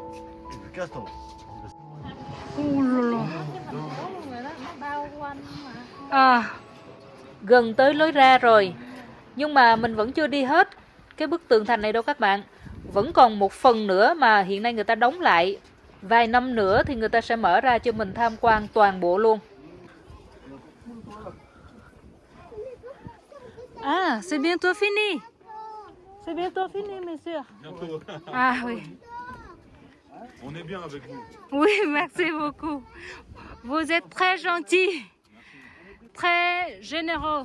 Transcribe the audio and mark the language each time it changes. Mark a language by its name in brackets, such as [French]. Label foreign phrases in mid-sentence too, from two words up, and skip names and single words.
[Vietnamese] Gần tới lối ra rồi, nhưng mà mình vẫn chưa đi hết cái bức tường thành này đâu các bạn. Vẫn còn một phần nữa mà hiện nay người ta đóng lại. Vài năm nữa thì người ta sẽ mở ra cho mình tham quan toàn bộ luôn. [French] C'est bientôt fini. C'est bientôt fini, monsieur. Bientôt. Oui. On est bien avec vous. Oui, merci beaucoup. Vous êtes très gentil, très généreux.